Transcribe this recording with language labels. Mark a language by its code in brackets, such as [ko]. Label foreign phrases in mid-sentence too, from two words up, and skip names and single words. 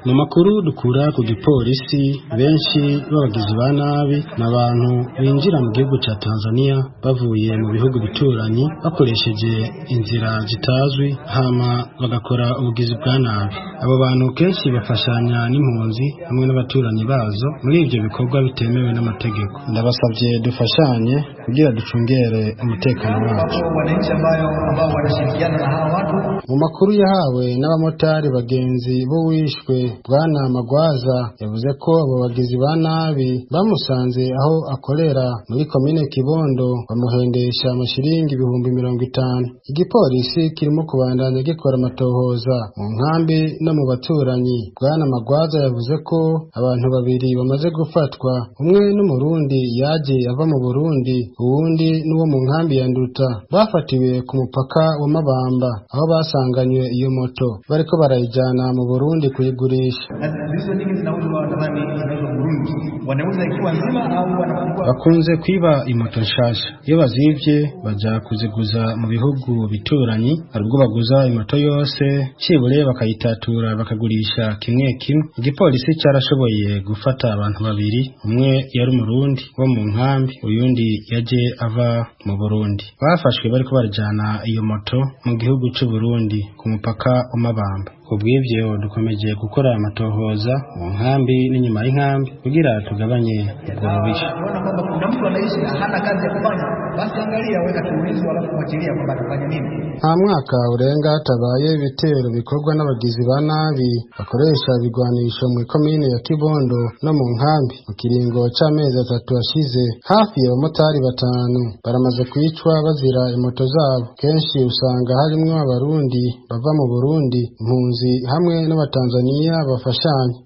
[rn] Mu makuru dukura ku gipolisi, benshi b'abagizi ba nabi ni abantu binjira mu gihugu cya Tanzania bavuye mu bihugu bituranyi bakoresheje inzira zitazwi, hama bagakora ubugizi bwa nabi. Abo bantu kenshi bafashanya n'impunzi hamwe n'abaturanyi bazo muri ibyo bikorwa bitemewe n'amategeko. Ndabasabye dufashanye kugira ducungere umutekano wacu. [sw] Wananchi ambayo, ambao wanashirikiana na hawa watu. [rn] Mu makuru yahawe n'abamotari bagenzi bo wishwe, Bwana Magwaza yavuze ko abo bagizi ba nabi bamusanze aho akorera muri komine Kibondo, bamuhendesha amashiringi ibihumbi mirongo itanu. Igipolisi kirimo kubandanya gikora amatohoza mu nkambi no mu baturanyi. Bwana Magwaza yavuze ko abantu babiri bamaze gufatwa, umwe n'umurundi yaje ava mu Burundi, uwundi n'uwo mu nkambi ya Nduta. Bafatiwe ku mupaka wa Mabamba, aho basanganywe iyo moto, bariko barayijyana mu Burundi kuyigurisha. [sw] Na hizo nyingi zinauzwa nadhani zinauzwa Burundi. Wanauza ikiwa nzima au wanachukua? [rn] Bakunze kwiba imoto nshasha, Iyo bazivye, baja kuziguza mu bihugu bituranyi, hari ubwo baguza imoto yose, cibure bakayitatura bakagurisha kimwe kimwe. Igipolisi carashoboye gufata abantu babiri, umwe yari umurundi wo mu nkambi, uyundi yaje ava mu Burundi. Bafashwe bariko barajana iyo moto mu gihugu c'u Burundi, ku mupaka wa Mabamba. Ku bw'ivyo, dukomeje gukora amatohoza mu nkambi n'inyuma y'inkambi kugira tugabanye ubwo bubisha. [sw] Unaona kwamba kuna mtu anaishi na hana kazi ya kufanya, basi angalia, weka kiulizo, alafu fuatilia kwamba atafanya nini. [rn] Nta mwaka urenga hatabaye ibitero bikorwa n'abagizi ba nabi bakoresha ibigwanisho mu ikomine ya Kibondo no mu nkambi. Mu kiringo c'amezi atatu ashize, hafi y'abamotari batanu baramaze kwicwa bazira imoto zabo. Kenshi usanga harimwo abarundi bava mu Burundi, impunzi hamwe n'abatanzaniya bafashanya.